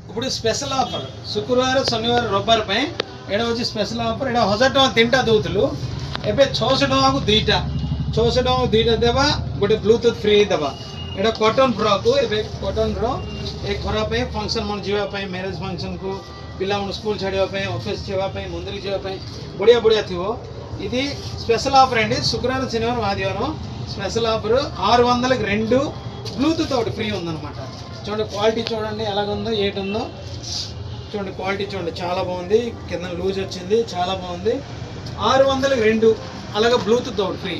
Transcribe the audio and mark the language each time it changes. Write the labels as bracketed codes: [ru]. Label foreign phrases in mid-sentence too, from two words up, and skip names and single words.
[te] ఇప్పుడు స్పెషల్ ఆఫర్ [or] ଶୁକ୍ରବାର ଶନିବାର ରବିବାର ପାଇଁ ଏଇଟା ହେଉଛି ସ୍ପେଶାଲ ଅଫର। ଏଇଟା 1000 ଟଙ୍କା ତିନିଟା ଦେଉଥିଲୁ, ଏବେ 600 ଟଙ୍କାକୁ ଦୁଇଟା, 600 ଟଙ୍କାକୁ ଦୁଇଟା ଦେବା, ଗୋଟେ ବ୍ଲୁଟୁଥ୍ ଫ୍ରି ଦେବା। ଏଇଟା କଟନ୍ ଫ୍ରକ୍, ଏବେ କଟନ୍ର ଏ ଖରା ପାଇଁ ଫଙ୍କସନ୍ ମାନେ ଯିବା ପାଇଁ, ମ୍ୟାରେଜ୍ ଫଙ୍କସନ୍କୁ, ପିଲାମାନେ ସ୍କୁଲ୍ ଛାଡ଼ିବା ପାଇଁ, ଅଫିସ୍ ଯିବା ପାଇଁ, ମନ୍ଦିର ଯିବା ପାଇଁ ବଢ଼ିଆ ବଢ଼ିଆ ଥିବ। [te] ఇది స్పెషల్ ఆఫర్ అండి, శుక్రవారం శనివారం ఆదివారం స్పెషల్ ఆఫర్। 600కి 2 బ్లూటూత్ ఒకటి ఫ్రీ ఉందన్నమాట। చూడండి క్వాలిటీ చూడండి ఎలాగుందో, ఏటి ఉందో చూడండి, క్వాలిటీ చూడండి చాలా బాగుంది, కింద లూజ్ వచ్చింది, చాలా బాగుంది। 600కి 2 అలాగే బ్లూటూత్ ఒకటి ఫ్రీ।